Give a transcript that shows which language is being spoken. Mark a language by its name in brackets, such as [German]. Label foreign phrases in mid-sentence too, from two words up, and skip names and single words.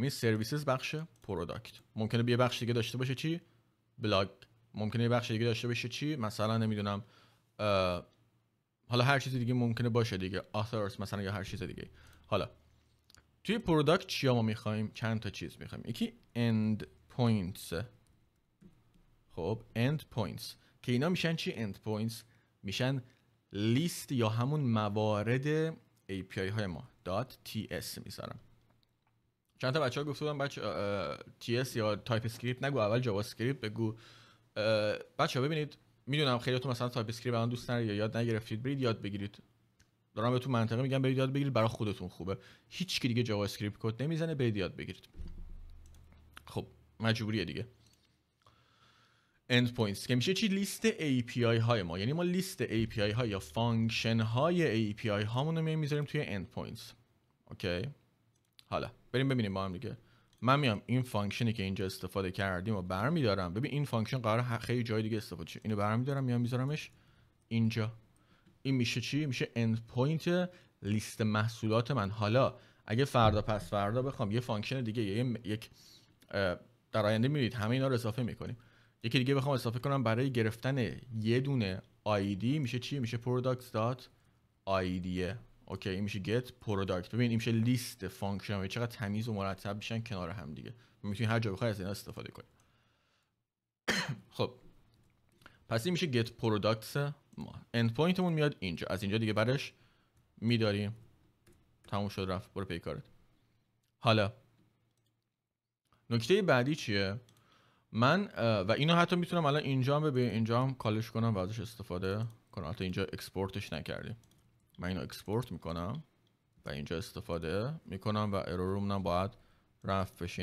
[Persian] این سرویسز بخش پروداکت. ممکنه یه بخش دیگه داشته باشه چی؟ بلاگ. ممکنه یه بخش دیگه داشته باشه چی؟ مثلا نمیدونم حالا هر چیز دیگه ممکنه باشه دیگه، authors مثلا، یا هر چیز دیگه. حالا توی پروداکت چیا ما میخوایم؟ چند تا چیز میخوایم. یکی [English] end points. [Persian] خب [English] end points [Persian] که اینا میشن چی؟ [English] end points [Persian] میشن لیست یا همون موارد API های ما. .ts میذارم. چند تا بچه‌ها گفته بودن بچه TS یا تایپ اسکریپت نگو، اول جاوا اسکریپت بگو. بچه‌ها ببینید، میدونم خیلیاتون مثلا تایپ اسکریپت الان دوست ندارید یا یاد نگرفتید، برید یاد بگیرید. دارم بهتون منطقه میگم برید یاد بگیرید، برای خودتون خوبه. هیچ کی دیگه جاوا اسکریپت کد نمیزنه، برید یاد بگیرید. خب مجبوریه دیگه. [English] end points [Persian] که میشه چی؟ لیست API های ما. یعنی ما لیست API ها یا فانکشن های API هامون رو میذاریم توی [English] end points. [Persian] اوکی، حالا بریم ببینیم با هم دیگه. من میام این فانکشنی که اینجا استفاده کردیم و برمیدارم. ببین این فانکشن قراره خیلی جای دیگه استفاده شه. اینو برمیدارم میام میذارمش اینجا. این میشه چی؟ میشه [English] end point [Persian] لیست محصولات من. حالا اگه فردا پس فردا بخوام یه فانکشن دیگه یا یک در آینده میبینید همه اینا رو اضافه میکنیم. یکی دیگه بخوام اضافه کنم برای گرفتن یه دونه آیدی میشه چی؟ میشه products.id. اوکی این میشه [English] get product. [Persian] ببین این میشه لیست فانکشن. چقدر تمیز و مرتب میشن کنار هم دیگه. میتونی هر جا بخوای از اینا استفاده کنی. خب پس این میشه [English] get products [Persian] ما. [English] end point [Persian] مون میاد اینجا. از اینجا دیگه برش میداریم. تموم شد رفت. برو پی کارت. حالا نکته بعدی چیه؟ من و اینو حتی میتونم الان اینجا هم اینجا هم کالش کنم و ازش استفاده کنم. حتی اینجا اکسپورتش نکردیم. من اینو اکسپورت میکنم و اینجا استفاده میکنم و ارورومون باید رفت بشه.